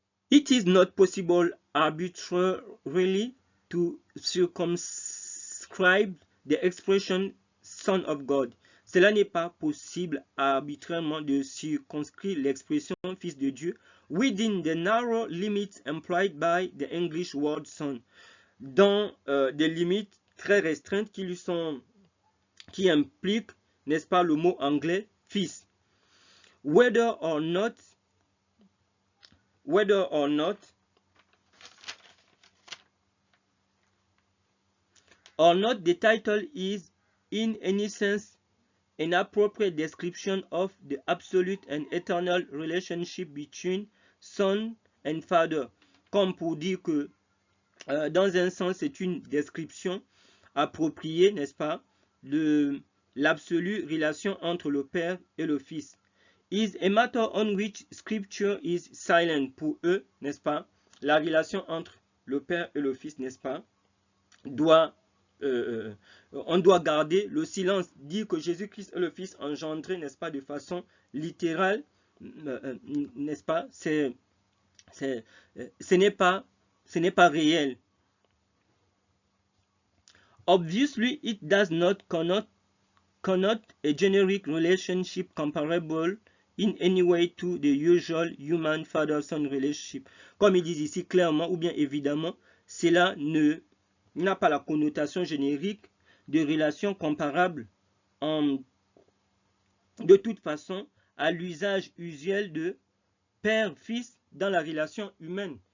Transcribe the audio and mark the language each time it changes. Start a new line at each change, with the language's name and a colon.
English: It is not possible arbitrarily to circumscribe the expression Son of God.
French: Cela n'est pas possible arbitrairement de circonscrire l'expression Fils de Dieu
English: within the narrow limits implied by the English word Son,
French: dans des limites très restreintes qui impliquent, n'est-ce pas, le mot anglais fils.
English: Whether or not the title is in any sense an appropriate description of the absolute and eternal relationship between son and father,
French: comme pour dire que dans un sens c'est une description appropriée, n'est-ce pas, de l'absolue relation entre le Père et le Fils.
English: Is a matter on which scripture is silent.
French: Pour eux, n'est-ce pas, la relation entre le Père et le Fils, n'est-ce pas, on doit garder le silence. Dire que Jésus-Christ est le Fils engendré, n'est-ce pas, de façon littérale, n'est-ce pas, ce n'est pas réel.
English: Obviously, it does not connote a generic relationship comparable in any way to the usual human father-son relationship.
French: Comme ils disent ici clairement ou bien évidemment, cela n'a pas la connotation générique de relation comparable de toute façon à l'usage usuel de père-fils dans la relation humaine.